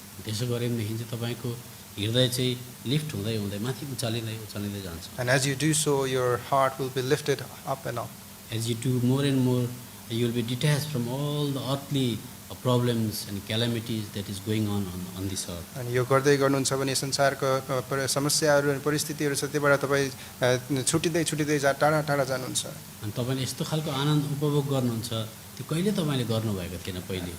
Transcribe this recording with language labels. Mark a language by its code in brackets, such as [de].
[ne] त्यसो गऱ्यो भनेदेखि चाहिँ तपाईँको हृदय चाहिँ लिफ्ट हुँदै हुँदै माथि उचालिँदै उचालिँदै जान्छ। [en] And as you do so, your heart will be lifted up and up. As you do more and more, you will be detached from all the earthly problems and calamities that is going on this earth. [ne] अनि यो गर्दै गर्नुहुन्छ भने संसारको समस्याहरू अनि परिस्थितिहरू छ त्योबाट तपाईँ छुटिँदै छुटिँदै टाढा टाढा जानुहुन्छ। अनि तपाईँले यस्तो खालको आनन्द उपभोग गर्नुहुन्छ त्यो कहिले तपाईँले गर्नुभएको थिएन पहिले।